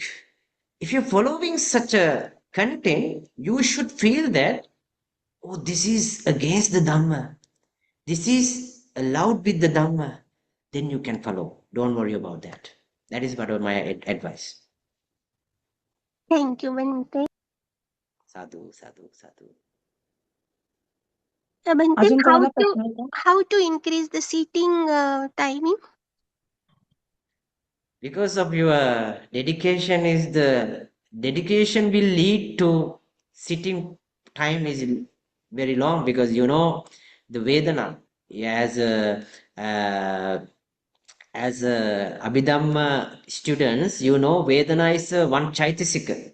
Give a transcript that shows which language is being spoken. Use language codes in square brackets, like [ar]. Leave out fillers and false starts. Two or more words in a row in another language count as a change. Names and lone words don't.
[en] If you're following such a content, you should feel that, oh, this is against the Dhamma. This is allowed with the Dhamma. Then you can follow. Don't worry about that. That is what my advice. Thank you, Bhante. [pi] Sadhu, sadhu, sadhu. [en] Bhante, [mr] अजून कोणाला प्रश्न आहे का? [en] how to increase the seating timing? Because of your dedication will lead to sitting time is very long, because you know the Vedana uh, as Abhidhamma students, you know Vedana is one Chaitasika.